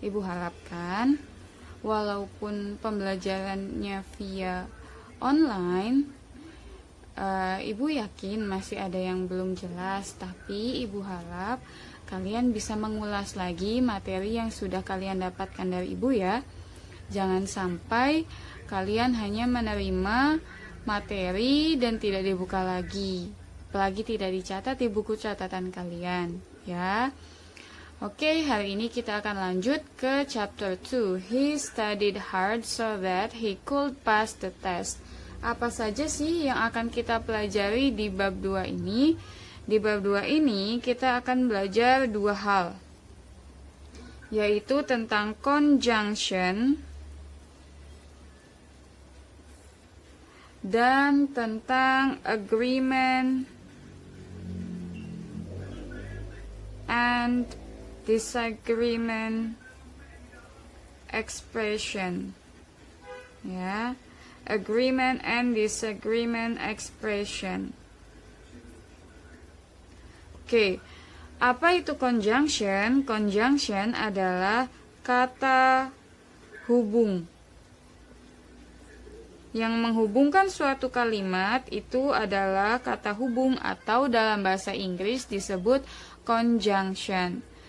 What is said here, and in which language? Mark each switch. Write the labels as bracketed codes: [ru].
[id] Ibu harapkan walaupun pembelajarannya via online, Ibu yakin masih ada yang belum jelas, tapi Ibu harap kalian bisa mengulas lagi materi yang sudah kalian dapatkan dari Ibu ya. Jangan sampai kalian hanya menerima materi dan tidak dibuka lagi, apalagi tidak dicatat di buku catatan kalian ya. Oke, hari ini kita akan lanjut ke chapter 2. [en] He studied hard so that he could pass the test. [id] Apa saja sih yang akan kita pelajari di bab 2 ini? Di bab 2 ini kita akan belajar 2 hal, yaitu tentang conjunction dan tentang agreement and disagreement expression. Ya. [en] Agreement and disagreement expression. [id] Oke, apa itu conjunction? Conjunction adalah kata hubung. Yang menghubungkan suatu kalimat itu adalah kata hubung atau dalam bahasa Inggris disebut conjunction.